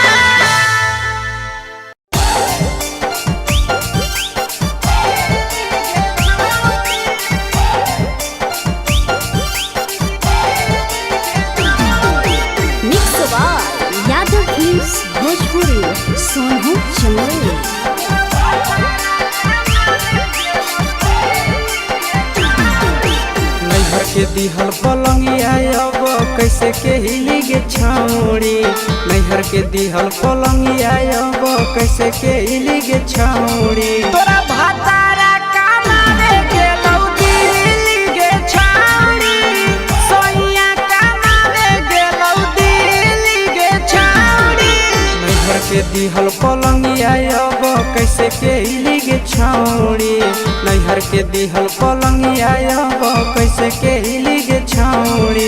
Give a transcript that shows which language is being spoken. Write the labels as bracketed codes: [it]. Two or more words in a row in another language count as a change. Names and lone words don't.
[en] Mix by Yadav Films Bhojpuri Sonu Chandel. [mai] नैहर के दिहल पलंगिया अब कैसे के हिली गे छौड़ी नैहर के दिहल पलंगिया अब कैसे के हिली गे छौड़ी तोरा भातारा कमावे गेलौ दिल्ली गे छौरी सोइया कमावे गेलौ दिल्ली गे छौरी नैहर के दिहल पलंगिया अब कैसे के हिली गे छौड़ी नैहर के दिहल पलंगिया अब कैसे के हिली गे छौड़ी